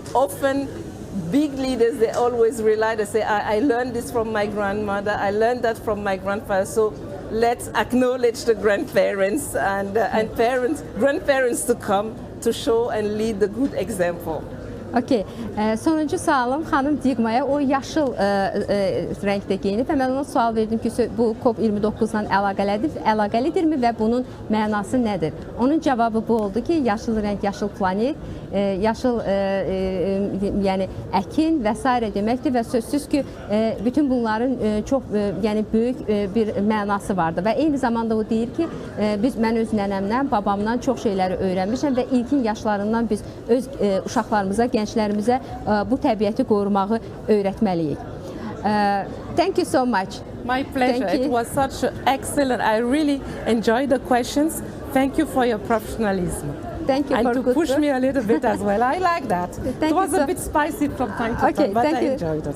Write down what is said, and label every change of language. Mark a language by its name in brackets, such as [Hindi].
[English] Often, big leaders, they always rely, they say, I learned this from my grandmother, I learned that from my grandfather. So let's acknowledge the grandparents and grandparents to come to show and lead the good example. Okay. [Azerbaijani] Sonuncu sualım xanım Diqmaya, o yaşıl rəngdə geyinib və mən ona sual verdim ki, bu COP29-la əlaqəlidirmi və bunun mənası nədir? Onun cavabı bu oldu ki, yaşıl rəng, yaşıl planet, yaşıl yəni əkin və s. deməkdir və sözsüz ki, bütün bunların çox yəni böyük bir mənası vardır və eyni zamanda o deyir ki, mən öz nənəmdən, babamdan çox şeyləri öyrənmişəm və ilkin yaşlarından biz öz uşaqlarımıza, gənclərimizə bu təbiəti qorumağı öyrətməliyik. [English] Thank you so much. My pleasure. It was such excellent. I really enjoyed the questions. Thank you for your professionalism. Thank you and for to push me a little bit as well. I like that. It was a bit spicy from time to time, but I enjoyed it.